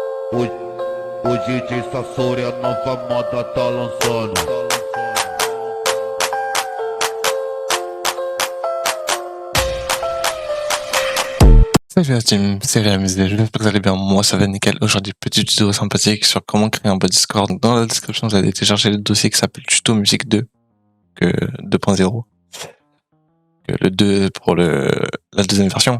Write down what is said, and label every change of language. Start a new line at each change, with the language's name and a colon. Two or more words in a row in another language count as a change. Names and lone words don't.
Portuguese: O, o DJ Sasori, a nova moda tá lançando.
French: Salut la team, c'est Réamisé, j'espère que vous allez bien, moi ça va nickel. Aujourd'hui, petite vidéo sympathique sur comment créer un bot Discord. Dans la description, vous allez télécharger le dossier qui s'appelle Tuto Musique 2, que 2.0, que le 2 pour la deuxième version.